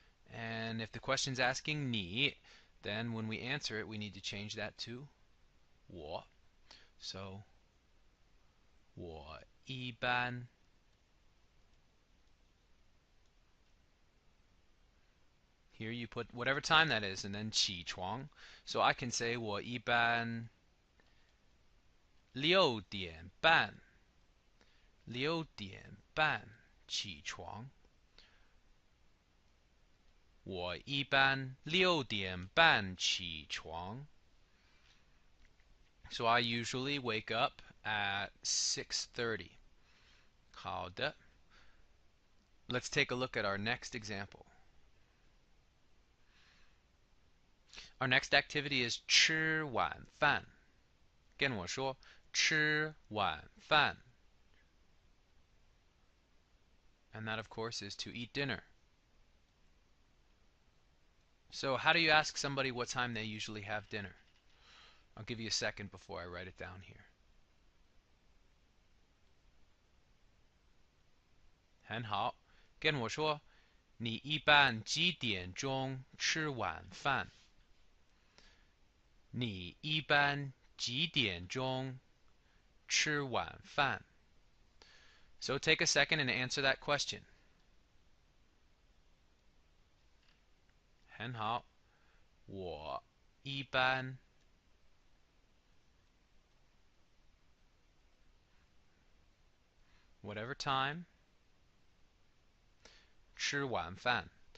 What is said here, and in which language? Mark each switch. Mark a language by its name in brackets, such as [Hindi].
[English] And if the question's asking 你, then when we answer it, we need to change that to 我. So [Chinese] 我一般 [English] Here you put whatever time that is, and then [Chinese] 起床. [English] So I can say [Chinese] 我一般6点半6点半起床. 我一般6点半起床. [English] So I usually wake up at 6:30. [Chinese] 好的. [English] Let's take a look at our next example. Our next activity is [Chinese] 吃晚饭. 跟我说吃晚饭. [English] And that, of course, is to eat dinner. So how do you ask somebody what time they usually have dinner? I'll give you a second before I write it down here. [Chinese] 很好，跟我说，你一般几点钟吃晚饭？你一般几点钟吃晚饭？ [English] So take a second and answer that question. [Chinese] 很好，我一般 [English] whatever time [Chinese] 吃晚饭。